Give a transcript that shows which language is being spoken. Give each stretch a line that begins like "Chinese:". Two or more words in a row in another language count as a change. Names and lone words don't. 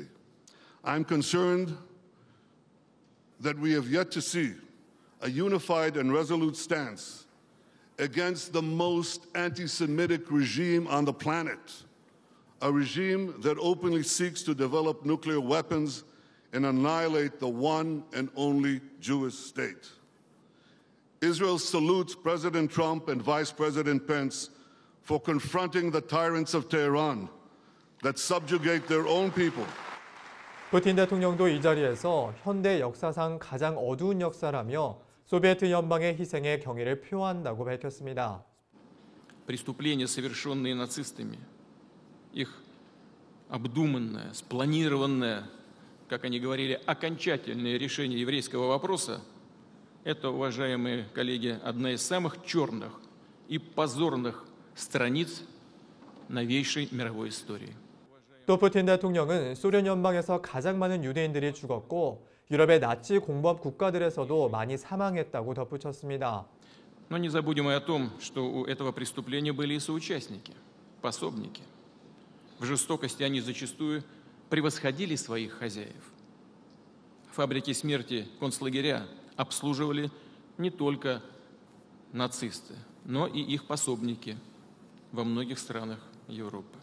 English: I'm concerned that we have yet to see a unified and resolute stance against the most anti-Semitic regime on the planet, a regime that openly seeks to develop nuclear weapons and annihilate the one and only Jewish state. Israel salutes President Trump and Vice President Pence for confronting the tyrants of Tehran that subjugate their own people.
Korean: 푸틴 대통령도 이 자리에서 현대 역사상 가장 어두운 역사라며 소비에트 연방의 희생의 경의를 표한다고 밝혔습니다.
Russian: Преступления, совершенные нацистами, их обдуманное, спланированное, как они говорили, окончательное решение еврейского вопроса, это, уважаемые коллеги, одна из самых черных и позорных страниц новейшей мировой истории.
Korean: 또 푸틴 대통령은 소련 연방에서 가장 많은 유대인들이 죽었고 유럽의 나치 공범 국가들에서도 많이 사망했다고 덧붙였습니다.
Russian: Но не забудем и о том, что у этого преступления были и соучастники, пособники. В жестокости они зачастую превосходили своих хозяев. Фабрики смерти, концлагеря обслуживали не только нацисты, но и их пособники во многих странах Европы.